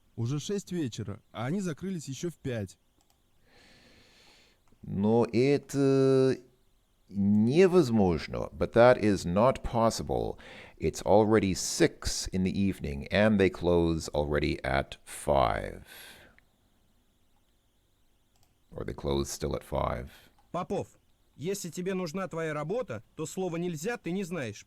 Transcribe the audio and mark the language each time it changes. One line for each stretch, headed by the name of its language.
Russian: Уже 6 вечера, а они закрылись еще в 5. Но это невозможно,
English: but that is not possible. It's already 6 in the evening, and they close already at 5. Or they close still at 5.
Russian: Попов, если тебе нужна твоя работа, то слово «нельзя» ты не знаешь.